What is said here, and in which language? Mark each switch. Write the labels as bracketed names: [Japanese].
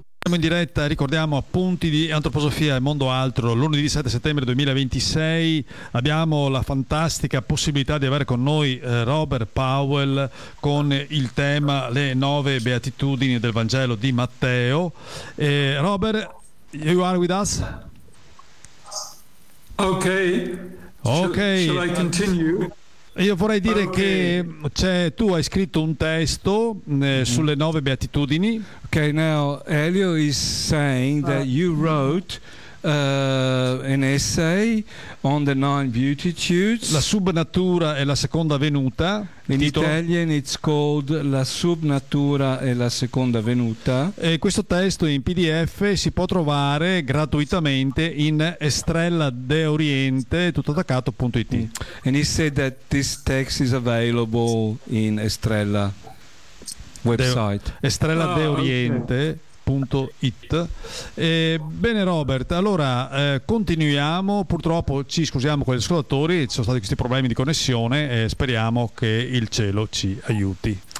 [Italian] In diretta, ricordiamo, appunti di antroposofia e mondo altro, lunedì 7 settembre 2026 abbiamo la fantastica possibilità di avere con noi Robert Powell con il tema Le nove beatitudini del Vangelo di Matteo. [English] Robert, you are with us? Okay. Okay. Shall I continue? [Italian] Io vorrei dire che tu hai scritto un testo sulle nove beatitudini. [English] Okay, now Elio is saying that you wrote an essay on the nine beatitudes. [Italian] La subnatura e la seconda venuta. [English] In Italian it's called La subnatura e la seconda venuta. [Italian] E questo testo in PDF si può trovare gratuitamente in estrelladeoriente.it. [English] And he said that this text is available in Estrella website. Estrelladeoriente.it. [Italian] Bene Robert, allora continuiamo, purtroppo ci scusiamo con gli ascoltatori, ci sono stati questi problemi di connessione e speriamo che il cielo ci aiuti.